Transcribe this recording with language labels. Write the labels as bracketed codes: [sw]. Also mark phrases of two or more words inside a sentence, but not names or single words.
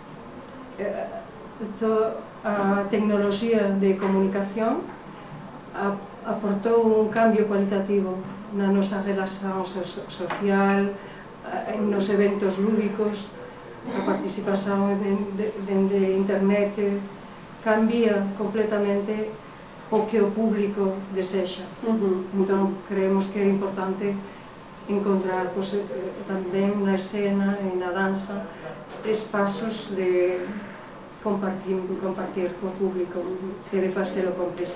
[gl] a tecnoloxía de comunicación aportou un cambio cualitativo na nosa relación social, nos eventos lúdicos, a participación dende internet cambia completamente o que o público deseja. [pt] Então, creemos que é importante encontrar também na escena e na dança espaços de compartir com o público e de fazer-o cúmplice.